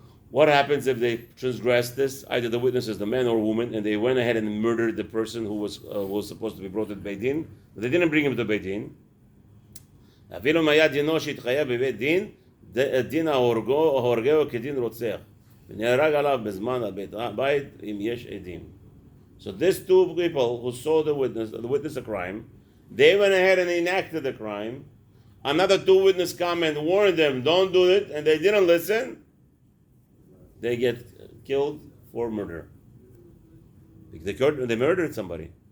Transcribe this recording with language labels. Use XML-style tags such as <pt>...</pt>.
<en>What happens if they transgress this? Either the witnesses, the man or woman, and they went ahead and murdered the person who was supposed to be brought to Beit Din, but they didn't bring him to Beit Din.</en> <he>אפילו אם היה דינו שהתחייב בבית דין, דין ההורגהו כדין רוצח. ונהרג עליו בזמן הבית אם יש עדים.</he> <en>So these two people who saw the witness a crime, they went ahead and enacted the crime. Another two witnesses come and warned them, don't do it, and they didn't listen. They get killed for murder. They murdered somebody.</en>